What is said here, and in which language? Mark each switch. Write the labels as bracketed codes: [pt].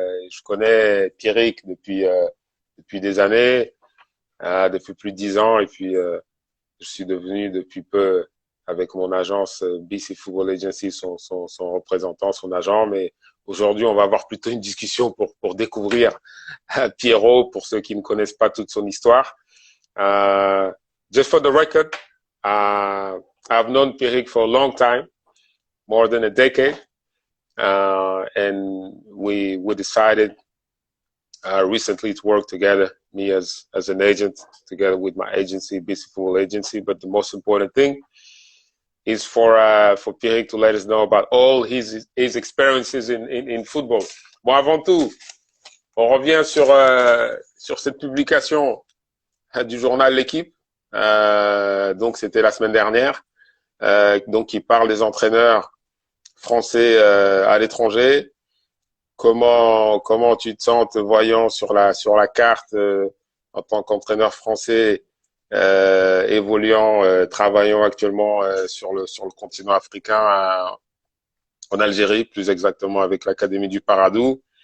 [fr] Je connais Pierrick depuis des années, depuis plus de 10 ans, et puis je suis devenu depuis peu avec mon agence BC Football Agency son représentant, son agent. Mais aujourd'hui, on va avoir plutôt une discussion pour découvrir Pierrot, pour ceux qui ne connaissent pas toute son histoire. [en] Just for the record, I've known Pierrick for a long time, more than a decade. And we decided recently to work together, me as an agent, together with my agency, BC Football Agency. But the most important thing is for Pierrick to let us know about all his experiences in football. [fr] Bon, avant tout, on revient sur cette publication du journal L'Équipe. Donc, c'était la semaine dernière. Donc, qui parle des entraîneurs français à l'étranger. Comment tu te sens te voyant sur la carte en tant qu'entraîneur français évoluant, travaillant actuellement sur le continent africain, en Algérie, plus exactement avec l'Académie du Paradou.